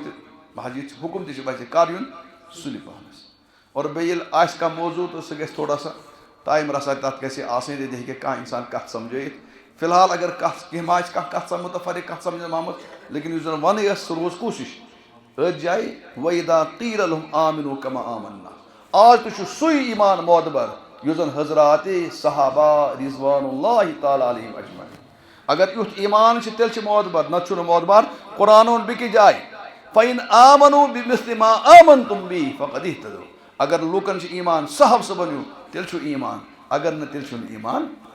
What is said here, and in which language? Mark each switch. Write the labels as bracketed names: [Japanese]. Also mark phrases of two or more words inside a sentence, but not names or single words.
[Kashmiri] تہِ حج یہِ حُکُم تہِ چھُ ویسے کر یُن سُلہِ پہنَس اور بیٚیہِ ییٚلہِ آسہِ کانٛہہ موضوٗع تہٕ سُہ گژھِ [Urdu] تھوڑا سا [Kashmiri] ٹایم رَژھا تَتھ گژھِ آسٕنۍ تیٚلہِ ہیٚکہِ کانٛہہ اِنسان کَتھ سَمجھٲیِتھ فی الحال اگر کَتھ کینٛہہ ما آسہِ کانٛہہ کَتھ مُتفرق کَتھ سَمجھنہٕ آمٕژ لیکِن یُس زَن وَنٕنۍ ٲس سُہ روٗز کوٗشِش أتھۍ جایہِ [Arabic] وَإِذَا قِیلَ لَهُمْ آمِنُوا كَمَا آمَنَّا [Kashmiri] آز تہِ چھُ سُے ایٖمان معتبر یُس زَن حضراتِ صحابہ [Arabic] رضوان اللہ تعالیٰ علیہم اجمعین [Kashmiri] اگر یُتھ ایٖمان چھُ تیٚلہِ چھُ معتبر نَتہٕ چھُنہٕ معتبر قرآن ووٚن بیٚکِس جایہِ [Arabic] فَإِنْ آمَنُوا بِمِثْلِ مَا آمَنْتُمْ بِهِ فَقَدِ اهْتَدَوْا [Kashmiri] اگر لوٗکَن چھُ ایٖمان صحب صُبحن ہیوٗ تیٚلہِ چھُ ایٖمان اگر نہٕ تیٚلہِ چھُنہٕ ایٖمان